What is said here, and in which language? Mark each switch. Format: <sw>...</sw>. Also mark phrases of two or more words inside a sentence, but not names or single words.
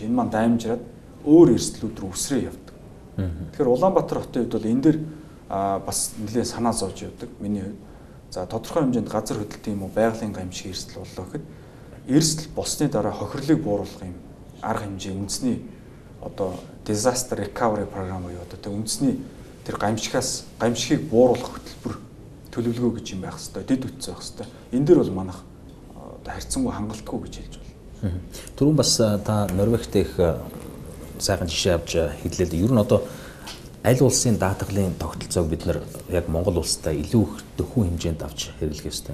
<mn>Энэ маань даймжраад өөр эрсдлүүд рүү үсрээ явдаг. Тэгэхээр Улаанбаатар хотын хувьд бол энэ дэр бас нэлээд санаа зовж явдаг миний хувьд. За тодорхой хэмжээнд газар хөдлөлтийн юм уу байгалийн гамшиг эрсдэл боллоо гэхэд эрсдэл болсны дараа хохирлыг бууруулах юм арга хэмжээ үндэсний одоо</mn> <en>disaster recovery program</en> <mn>буюу одоо тэр үндэсний тэр гамшигыг бууруулах хөтөлбөр төлөвлөгөө гэж юм байх хэвээр дэд үтс байх хэвээр. Энэ дээр бол манайх одоо харьцангуй хангалтгүй гэж хэлж байна. Түрүүн бас та Норвегт их сайхан жишээ авч хэллээ. Ер нь одоо аль улсын даатгалын тогтолцоог бид нар яг Монгол улстай илүү их дөхөн хэмжээнд авч хэрэглэх ёстой.</mn>